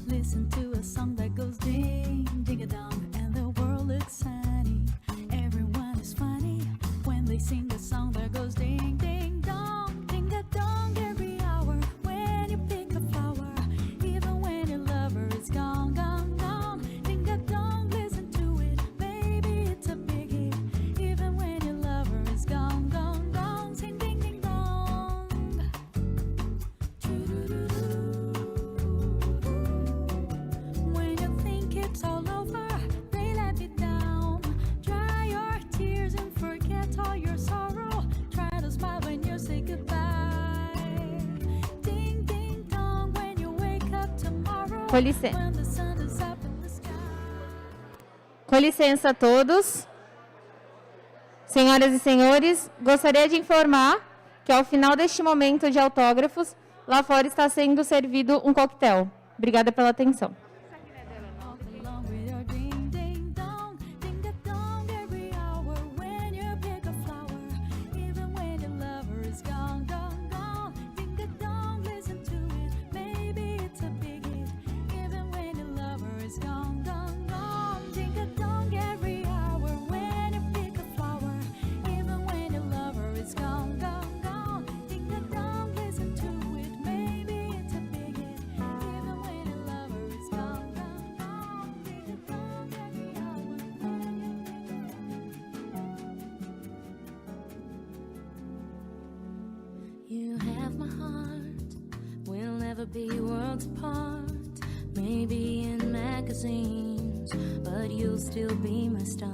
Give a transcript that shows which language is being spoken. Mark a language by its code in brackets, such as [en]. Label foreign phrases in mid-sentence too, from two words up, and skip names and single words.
[en] listen to a song that goes ding, ding-a-dong, and the world looks sunny. Everyone is funny when they sing a song that goes ding, ding, dong, ding-a-dong every hour. When you pick a flower, even when your lover is gone, gone, gone, ding-a-dong, listen to it, baby, it's a big hit. Even when your lover is gone, gone, gone, sing ding, ding, dong. When you think it's all over, they let me down. Dry your tears and forget all your sorrow. Try to smile when you say goodbye. Ding, ding, dong, when you wake up tomorrow. [pt] Com licença. [en] When the sun is up in the sky. [pt] Com licença a todos. Senhoras e senhores, gostaria de informar que ao final deste momento de autógrafos, lá fora está sendo servido um coquetel. Obrigada pela atenção. [en] Along with your ding, ding, dong, ding-a-dong every hour. When you pick a flower, even when your lover is gone, gone, gone, ding-a-dong, listen to it, maybe it's a big hit. Even when your lover is gone, gone, gone, ding-a-dong every hour. When you pick a flower, even when your lover is gone, gone, gone, ding-a-dong, listen to it, maybe it's a big hit. Even when your lover is gone, gone, gone, ding-a-dong every hour. You have my heart, we'll never be worlds apart. Maybe in magazines, but you'll still be my star.